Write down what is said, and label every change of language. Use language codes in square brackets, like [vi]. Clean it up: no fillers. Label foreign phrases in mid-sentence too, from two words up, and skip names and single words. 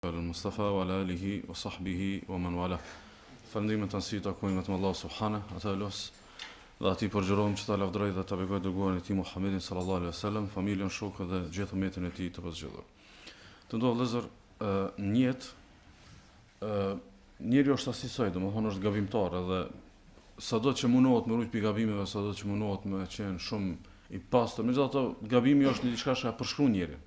[ar] مصطفى وعلى آله وصحبه ومن والى. [sq] Falëndimet të nësi takojnë vetëm Allah subhana, ata los dhe ati përgjërohem që ta lavdroj dhe ta begoj dërguarin e ti Muhammedin [ar] صلى الله عليه وسلم, [sq] familjen, shokët dhe gjithë umetin e ti të pëzgjithur. Të ndohë vëllezër, në jetë njeri është asisoj, domethënë është gabimtar edhe sado që mundohet me rujt pi gabimeve, sado që mundohet me qenë shumë i pastër, megjithatë gabimi është një diçka që përshkruan njerin.